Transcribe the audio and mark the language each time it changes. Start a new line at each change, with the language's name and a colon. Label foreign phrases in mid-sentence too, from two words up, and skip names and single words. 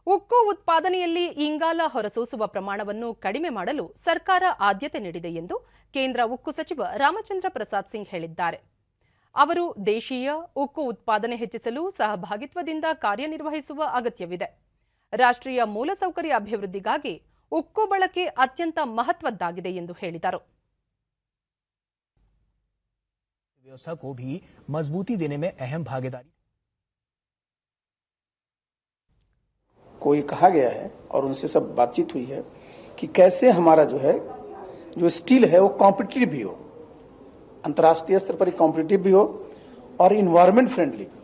Kannada: ಉಕ್ಕು ಉತ್ಪಾದನೆಯಲ್ಲಿ ಇಂಗಾಲ ಹೊರಸೂಸುವ ಪ್ರಮಾಣವನ್ನು ಕಡಿಮೆ ಮಾಡಲು ಸರ್ಕಾರ ಆದ್ಯತೆ ನೀಡಿದೆ ಎಂದು ಕೇಂದ್ರ ಉಕ್ಕು ಸಚಿವ ರಾಮಚಂದ್ರ ಪ್ರಸಾದ್ ಸಿಂಗ್ ಹೇಳಿದ್ದಾರೆ. ಅವರು ದೇಶೀಯ ಉಕ್ಕು ಉತ್ಪಾದನೆ ಹೆಚ್ಚಿಸಲು ಸಹಭಾಗಿತ್ವದಿಂದ ಕಾರ್ಯನಿರ್ವಹಿಸುವ ಅಗತ್ಯವಿದೆ. ರಾಷ್ಟ್ರೀಯ ಮೂಲಸೌಕರ್ಯ ಅಭಿವೃದ್ಧಿಗಾಗಿ ಉಕ್ಕು ಬಳಕೆ ಅತ್ಯಂತ ಮಹತ್ವದ್ದಾಗಿದೆ ಎಂದು ಹೇಳಿದರು.
Hindi: व्यवस्था को भी मजबूती देने में अहम भागीदारी. को ये कहा गया है और उनसे सब बातचीत हुई है कि कैसे हमारा जो स्टील है वो कॉम्पिटिटिव भी हो, अंतर्राष्ट्रीय स्तर पर कॉम्पिटिटिव भी हो और
English: environment friendly
Hindi: भी हो.